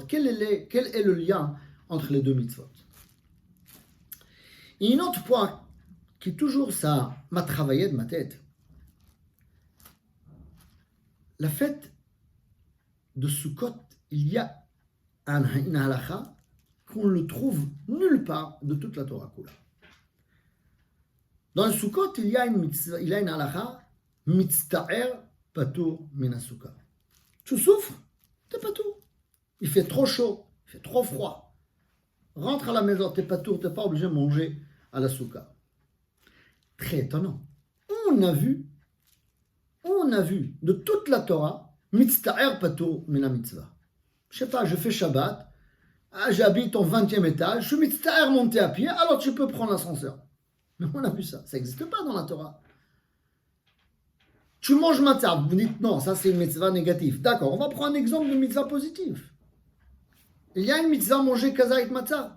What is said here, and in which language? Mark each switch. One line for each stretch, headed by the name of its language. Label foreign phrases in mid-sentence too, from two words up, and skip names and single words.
French: Quel est le lien entre les deux mitzvot? Et un autre point qui toujours ça m'a travaillé de ma tête. La fête de Sukkot, il y a une halakha qu'on ne le trouve nulle part de toute la
Hebrew: תורה כולה.
French: Dans le Sukkot, il y a une halakha,
Hebrew: מצטער פטור מן הסוכה.
French: Tu souffres, t'es patur. Il fait trop chaud, il fait trop froid. Rentre à la maison, t'es patur, t'es pas obligé de manger à la soukha. Très étonnant. On a vu de toute la Torah,
Hebrew: מצטער פטור מן המצוה.
French: Je sais pas, je fais Shabbat, j'habite au 20e étage, je suis mitzta'er monter à pied, alors tu peux prendre l'ascenseur. Mais on a vu ça n'existe pas dans la Torah. Tu manges matzah, vous dites non, ça c'est une mitzvah négative. D'accord, on va prendre un exemple de mitzvah positive. Il y a une mitzvah manger
Hebrew: כזית מצה.